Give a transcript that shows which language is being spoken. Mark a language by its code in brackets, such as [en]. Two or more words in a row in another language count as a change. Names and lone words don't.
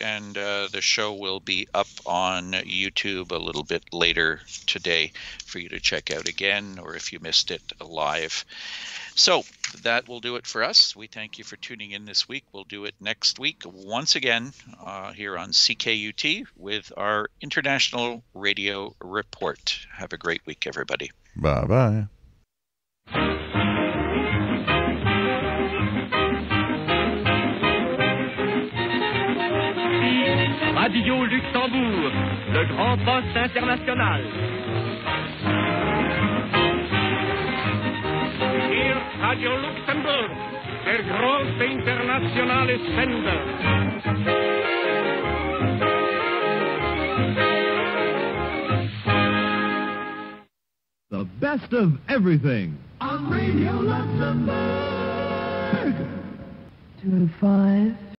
[en] And the show will be up on YouTube a little bit later today for you to check out again, or if you missed it live. So that will do it for us. We thank you for tuning in this week. We'll do it next week once again here on CKUT with our International Radio Report. Have a great week, everybody. Bye-bye. [fr] Radio Luxembourg, le grand poste international. [de] Hier Radio Luxembourg, der große internationale Sender. [en] The best of everything on Radio Luxembourg. 205.